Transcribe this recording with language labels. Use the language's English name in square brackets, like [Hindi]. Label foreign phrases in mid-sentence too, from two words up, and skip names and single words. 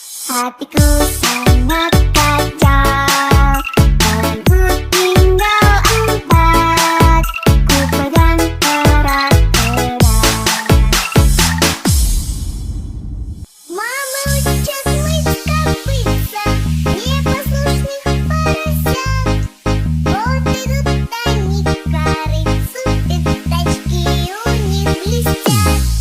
[Indonesian] Hatiku sangat kacau, tanganku tinggal empat, ku pegang erat-erat. [Russian] Мама учит мыть копытца непослушных поросят. Вот идут они к корыцу, пятачки у них блестят.